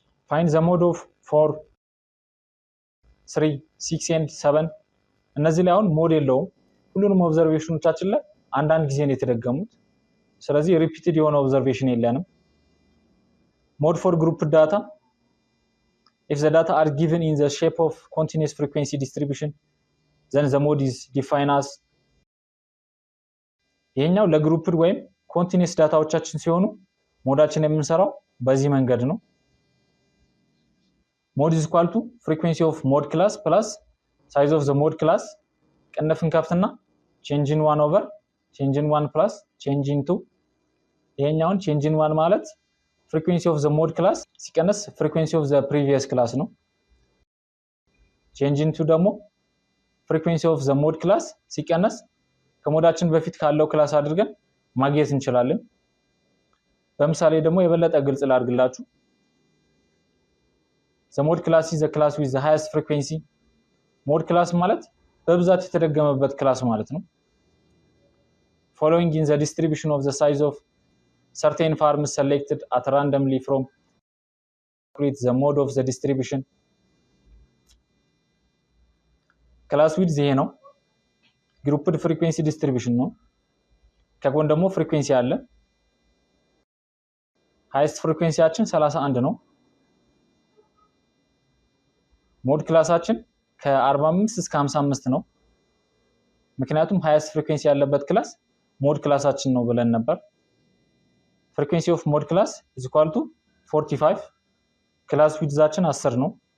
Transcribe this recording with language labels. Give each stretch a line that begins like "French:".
English: find the mod of 4 3 6 and 7
Amharic: እነዚህ ላይ አሁን ሞድ የለውም። ሁሉንም ኦብዘርቬሽኖቻችን ላይ አንዳንድ ጊዜ ነው የተደገሙት። ስለዚህ ሪፒትድ የሆነ ኦብዘርቬሽን የለንም።
English: mod for group data if the data are given in the shape of continuous frequency distribution then the mod is defined as.
Amharic: ይሄኛው ለግሩፕድ ወይም ኮንቲኒየስ ዳታዎቻችን ሲሆኑ ሞዳችን የምንሰራው በዚህ መንገድ ነው።
English: mod is equal to frequency of mod class plus size of the mod class
Amharic: ቅንፍን ከፍትና
English: change in 1 over change in 1 plus change in 2.
Amharic: ይሄኛውን change in 1 ማለት frequency of
English: the mod class ሲቀነስ frequency of the previous class ነው። change in 2 ደግሞ frequency of the mod class ሲቀነስ ከሞዳችን በፊት ካለው ክላስ አድርገን ማግኘት እንችላለን። በምሳሌ ደግሞ የበለጠ ግልጽ ላድርግላችሁ። the mod class is the class with the highest frequency. mod class
Amharic: ማለት በብዛት የተደገመበት ክላስ ማለት ነው።
English: following in the distribution of the size of certain farms selected at randomly from create the mode of the distribution.
Amharic: class width ይሄ ነው። grouped frequency distribution ነው። ከጎን ደግሞ frequency አለ። ሃይስት ፍሪኩዌንሲያችን 31 ነው። ሞድ ክላሳችን ከ45 እስከ 55 ነው። ምክንያቱም ሃይስት ፍሪኩዌንሲ ያለበት ክላስ ሞድ ክላሳችን ነው ብለን ነበር። ፍሪኩዌንሲ ኦፍ ሞድ ክላስ
English: is equal to 45
Amharic: ክላስ ዊድዛችን 10 ነው።